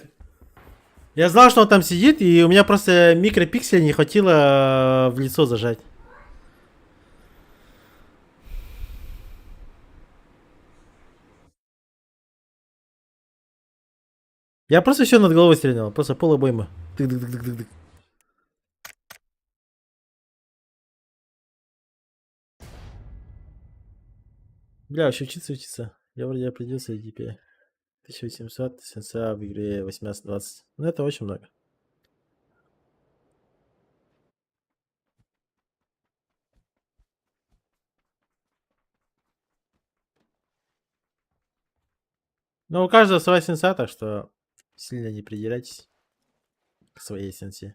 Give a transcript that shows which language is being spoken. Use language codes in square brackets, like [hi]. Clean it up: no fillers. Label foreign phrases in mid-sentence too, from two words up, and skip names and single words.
[ru] Я знал, что он там сидит, и у меня просто микропиксель не хватило в лицо зажать. Я просто все над головой стрелял, просто полобойма. Тык-дык-дык-дык-дык. Бля, вообще учиться. Я вроде определился и теперь. 1800, сенса в игре 18-20. Ну это очень много. Но у каждого своя сенса, так что сильно не придирайтесь к своей сенсе.